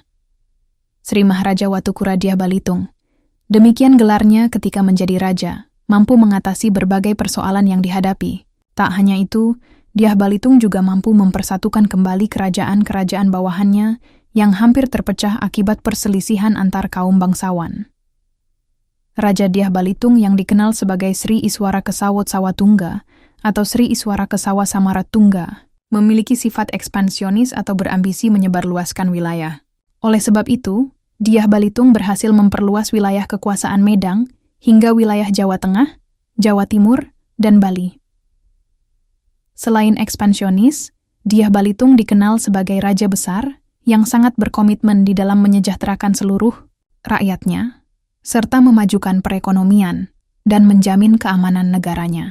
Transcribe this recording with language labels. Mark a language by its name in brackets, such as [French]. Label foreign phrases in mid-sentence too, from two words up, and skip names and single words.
[Indonesian] Sri Maharaja Watukura Dyah Balitung, demikian gelarnya ketika menjadi raja, mampu mengatasi berbagai persoalan yang dihadapi. Tak hanya itu, Dyah Balitung juga mampu mempersatukan kembali kerajaan-kerajaan bawahannya yang hampir terpecah akibat perselisihan antar kaum bangsawan. Raja Dyah Balitung yang dikenal sebagai Sri Iswara Kesawot Sawatungga atau Sri Iswara Kesawa Samaratungga memiliki sifat ekspansionis atau berambisi menyebarluaskan wilayah. Oleh sebab itu, Dyah Balitung berhasil memperluas wilayah kekuasaan Medang hingga wilayah Jawa Tengah, Jawa Timur, dan Bali. Selain ekspansionis, Dyah Balitung dikenal sebagai raja besar yang sangat berkomitmen di dalam menyejahterakan seluruh rakyatnya, serta memajukan perekonomian dan menjamin keamanan negaranya.